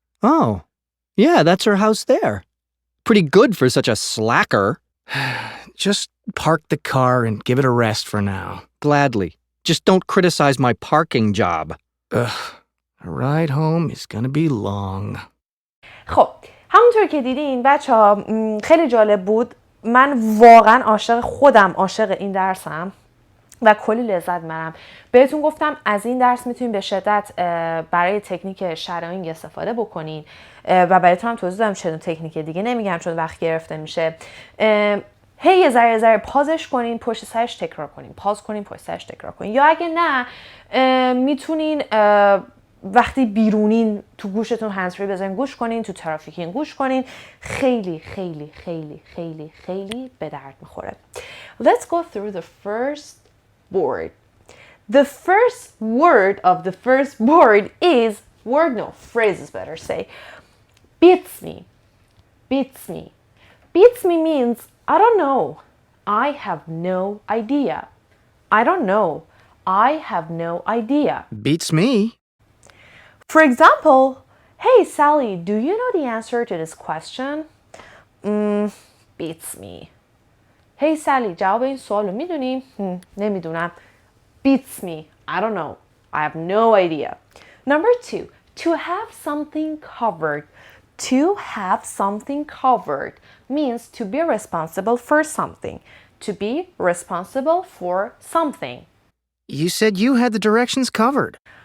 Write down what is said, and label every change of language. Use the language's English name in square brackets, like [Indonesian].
[English] Oh, yeah, that's her house there. Pretty good for such a slacker. Just park the car and give it a rest for now. Gladly. Just don't criticize my parking job. Ugh, a ride home is gonna be long. [Persian] خب همونطور که دیدین بچه‌ها خیلی جالب بود. من واقعا عاشق این درسم و کلی لذت میبرم. بهتون گفتم از این درس میتونین به شدت برای تکنیک شراینگ استفاده بکنین و براتون هم توضیح دادم چه تکنیک دیگه نمیگم چون وقت گرفته میشه. هی یه ذره پازش کنین، پشت سرش تکرار کنین، پاز کنین، پشت سرش تکرار کنین. یا اگه نه میتونین وقتی بیرونین تو گوشتون هندزفری بزنین گوش کنین، تو ترافیکین گوش کنین. خیلی خیلی خیلی خیلی خیلی به درد میخوره. [English] Let's go through the first word. The first word of the first word is phrase is better say. Beats me. Beats me. Beats me means I don't know. I have no idea. I don't know. I have no idea. Beats me. For example, hey Sally, do you know the answer to this question? Beats me. [Persian] Hey Sally, جواب این سوال رو میدونی؟ نمیدونم. [English] Beats me. I don't know. I have no idea. Number 2, to have something covered. To have something covered means to be responsible for something. To be responsible for something. You said you had the directions covered.